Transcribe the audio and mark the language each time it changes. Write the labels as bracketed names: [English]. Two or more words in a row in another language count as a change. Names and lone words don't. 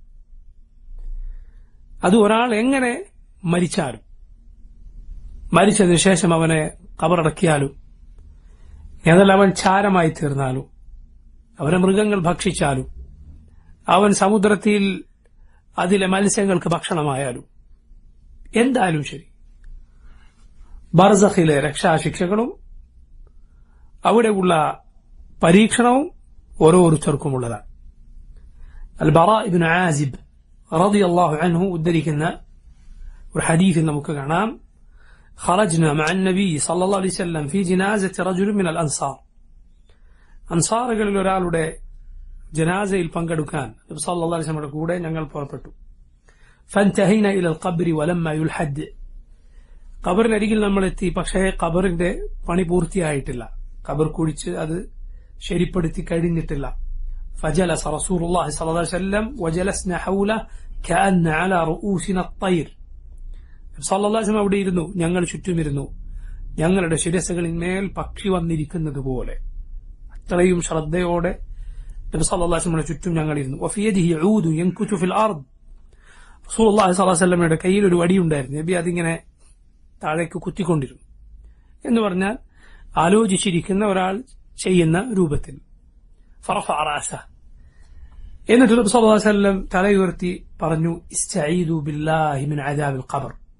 [Malayalam] അത് ഒരാൾ എങ്ങനെ മരിച്ചാലും, മരിച്ചതിനു ശേഷം അവനെ ഖബറടക്കിയാലും, എന്നാൽ അവൻ ചാരമായി തീർന്നാലും, അവനെ മൃഗങ്ങൾ ഭക്ഷിച്ചാലും, അവൻ സമുദ്രത്തിൽ അതിലെ മത്സ്യങ്ങൾക്ക് ഭക്ഷണമായാലും, എന്തായാലും ശരി, ബർസഖിലെ രക്ഷാശിക്ഷകളും അവിടെയുള്ള പരീക്ഷണവും ഓരോരുത്തർക്കുമുള്ളതാണ്. അൽ ബറാ ഇബ്നു ആസിബ് [Arabic] رضي الله عنه [Malayalam] ഉദ്ധരിക്കുന്ന ഒരു ഹദീസിൽ നമുക്ക് കാണാം, [Arabic] خرجنا مع النبي صلى الله عليه وسلم في جنازة رجل من الأنصار. [Malayalam] അൻസാറുകളിൽ ഒരാളുടെ ജനാസയിൽ പങ്കെടുക്കാൻ നബി [Arabic] صلى الله عليه [Malayalam] വസല്ലമയുടെ കൂടെ ഞങ്ങൾ പുറപ്പെട്ടു. [Arabic] فانتهينا إلى القبر ولما يلحد. [Malayalam] ഖബറിനരികിൽ നമ്മൾ എത്തി, പക്ഷേ ഖബറിന്റെ പണി പൂർത്തിയായിട്ടില്ല, ഖബർ കുഴിച്ച് അത് ശരിപ്പെടുത്തി കഴിഞ്ഞിട്ടില്ല. [Arabic] فجلس رسول الله صلى الله عليه وسلم وجلسنا حوله كأن على رؤوسنا الطير. صلى الله عليه وسلم [Malayalam] അവിടെ ഇരുന്നു, ഞങ്ങൾ ചുറ്റുമിരുന്നു, ഞങ്ങളുടെ ശിരസ്സുകളിന്മേൽ പക്ഷി വന്നിരിക്കുന്നത് പോലെ. അത്രയും ശ്രദ്ധയോടെ നബി [Arabic] صلى الله عليه [Malayalam] വസല്ലമയുടെ ചുറ്റും ഞങ്ങളിരുന്നു. [Arabic] وفي يده عود ينكت في الأرض. [Malayalam] റസൂലുള്ളാഹി [Arabic] صلى الله عليه [Malayalam] വസല്ലമയുടെ കയ്യിൽ ഒരു വടിയുണ്ടായിരുന്നു. നബി അതിങ്ങനെ താഴേക്ക് കുത്തിക്കൊണ്ടിരുന്നു. എന്ന് പറഞ്ഞാൽ ആലോചിച്ചിരിക്കുന്ന ഒരാൾ ചെയ്യുന്ന രൂപത്തിൽ. [Arabic] فرفع رأسه. [Malayalam] എന്നിട്ട് നബി [Arabic] صلى الله عليه وسلم [Malayalam] തലയുയർത്തി പറഞ്ഞു, [Arabic] استعيذوا بالله من عذاب القبر.